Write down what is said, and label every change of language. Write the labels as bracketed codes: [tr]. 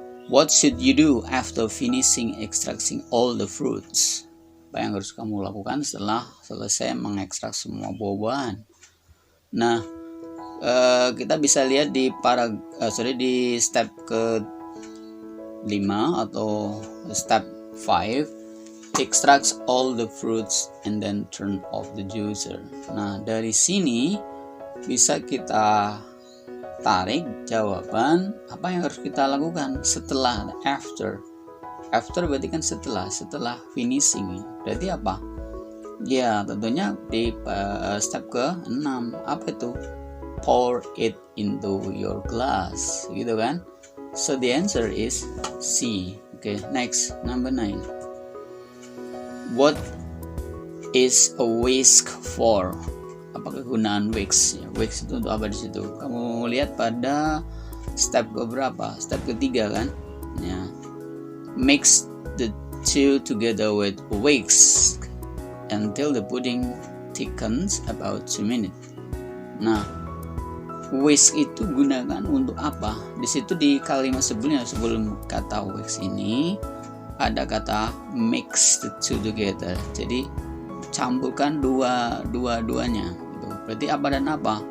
[en] What should you do after finishing extracting all the fruits? [id] Apa yang harus kamu lakukan setelah selesai mengekstrak semua buah-buahan? Nah, kita bisa lihat di di step ke 5 atau step 5. [en] Extracts all the fruits and then turn off the juicer. [id] Nah, dari sini bisa kita tarik jawaban apa yang harus kita lakukan setelah after berarti kan setelah finishing. Berarti apa? Ya, tentunya di step ke 6. Apa itu? [en] Pour it into your glass, [id] gitu kan? [en] So the answer is C. Okay, next, number 9. What is a whisk for? [id] Apa kegunaan whisk? Whisk itu untuk apa di situ? Kamu lihat pada step ke berapa? Step ketiga kan? Ya. [en] Mix the two together with whisk until the pudding thickens about 2 minutes. [id] Nah, whisk itu gunakan untuk apa? Di situ di kalimat sebelumnya, sebelum kata whisk ini ada kata [en] mix the two together. [id] Jadi campurkan dua-duanya gitu. Berarti apa dan apa?